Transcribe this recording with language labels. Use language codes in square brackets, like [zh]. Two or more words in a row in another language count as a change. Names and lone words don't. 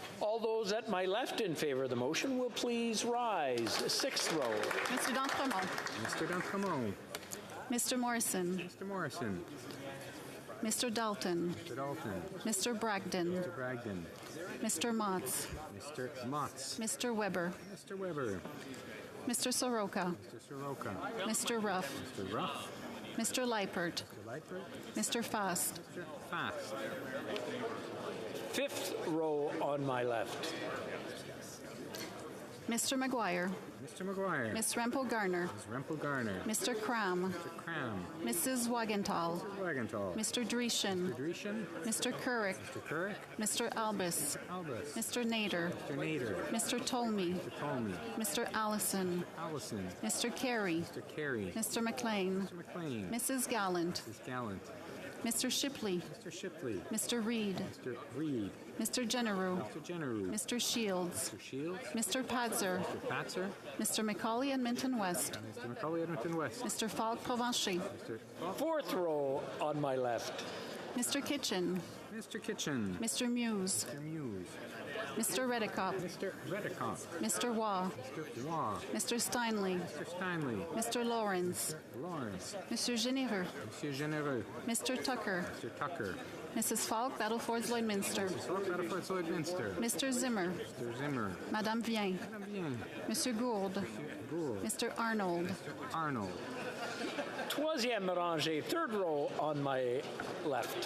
[en] All those at my left in favor of the motion will please rise. Sixth row. Mr. D'Entremont. Mr. D'Entremont. Mr. Morrison. Mr. Morrison. Mr. Dalton. Mr. Dalton. Mr. Bragdon. Mr. Bragdon. Mr. Motz. Mr. Motz. Mr. Weber. Mr. Weber. Mr. Soroka. Mr. Soroka. Mr. Ruff. Mr. Ruff. Mr. Leipert. Mr. Leipert. Mr. Fast. Mr. Fast. Fifth row on my left. Mr. McGuire. Mr. McGuire. Ms. Rempel Garner. Ms. Rempel Garner. Mr. Cram. Mr. Cram. Mrs. Wagenthal. Mr. Wagenthal. Mr. Dreeshen. Mr. Dreeshen. Mr. Couric. Mr. Couric. Mr. Albus. Albus. Mr. Nader. Mr. Nader. Mr. Tolmie. Mr. Tolmie. Mr. Allison. Allison. Mr. Carey. Mr. Carey. Mr. McLean. Mr. McLean. Mrs. Gallant. Mrs. Gallant. Mr. Shipley. Mr. Shipley. Mr. Reed. Mr. Reed. Mr. Generou. Mr. Generou. Mr. Shields. Mr. Shields. Mr. Padzer. Mr. Patzer. Mr. Macaulay Edmonton West. Mr. Macaulay Edmonton West. Mr. Falk Provencher. Mr. Fourth row on my left. Mr. Kitchen. Mr. Kitchen. Mr. Muse. Mr. Muse. Mr. Redicott. Mr. Redicott. Mr. Waugh. Mr. Waugh. Mr. Steinley. Mr. Steinley. Mr. Lawrence. Lawrence. Monsieur Généreux. Monsieur Généreux. Mr. Tucker. Mr. Tucker. Mrs. Falk, Battlefords Lloydminster. Mrs. Falk, Battlefords Lloydminster. Mr. Zimmer. Mr. Zimmer. Madame Vien. Madame Vien. Monsieur Gould. Mr. Gould. Mr. Arnold. Mr. Arnold. [fr] Troisième rangée, [en] third row on my left.